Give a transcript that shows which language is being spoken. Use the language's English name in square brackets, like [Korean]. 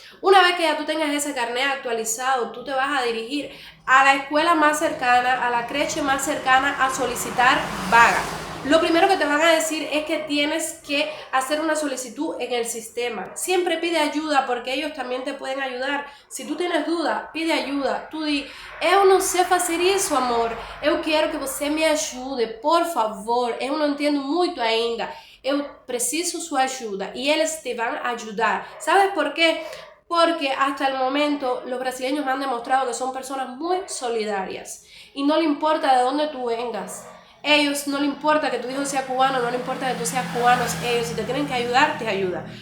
[Spanish] Una vez que ya tú tengas ese carnet actualizado, tú te vas a dirigir a la escuela más cercana, a la creche más cercana a solicitar vaga. Lo primero que te van a decir es que tienes que hacer una solicitud en el sistema. Siempre pide ayuda porque ellos también te pueden ayudar. Si tú tienes duda, pide ayuda. Tú di, [Portuguese] eu não sei fazer isso, amor. Eu quero que você me ajude, por favor. Eu não entendo muito ainda. Eu preciso sua ajuda. [Spanish] Y eles te van a ayudar. ¿Sabes por qué? Porque hasta el momento los brasileños me han demostrado que son personas muy solidarias. Y no le importa de dónde tú vengas. Ellos no le importa que tu hijo sea cubano, no le importa que tú seas cubano, ellos si te tienen que ayudar, te ayudan.